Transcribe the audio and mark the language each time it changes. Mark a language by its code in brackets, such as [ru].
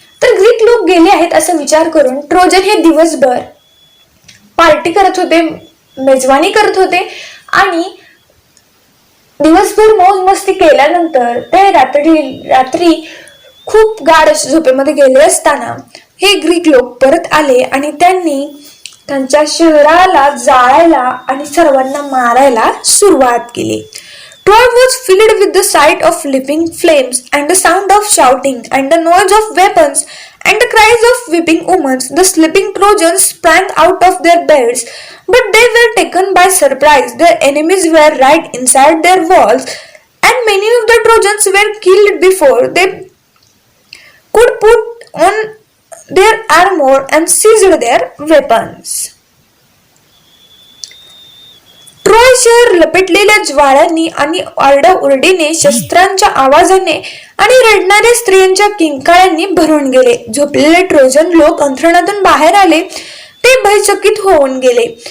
[mr] तर ग्रीक लोक गेले आहेत असा विचार करून ट्रोजन हे दिवसभर पार्टी करत होते, मेजवानी करत होते आणि दिवसभर मौज मस्ती केल्यानंतर ते रात्री खूप गाढ झोपेमध्ये गेले असताना हे ग्रीक लोक परत आले आणि त्यांनी त्यांच्या शहराला जाळायला आणि सर्वांना मारायला सुरुवात केली. [en] Troy was filled with the sight of leaping flames and the sound of shouting and the noise of weapons and the cries of weeping women. The sleeping Trojans sprang out of their beds, but they were taken by surprise. Their enemies were right inside their walls, and many of the Trojans were killed before they could put on their armor and seized their weapons. [mr] Troy शहर लपेटलेल्या ज्वाळांनी आणि आरडाओरडीने, शस्त्रांच्या आवाजाने आणि रडणाऱ्या स्त्रियांच्या किंकाळ्यांनी भरून गेले. झोपलेले Trojan लोक अंथरुणातून बाहेर आले. ते भयचकित होऊन गेले.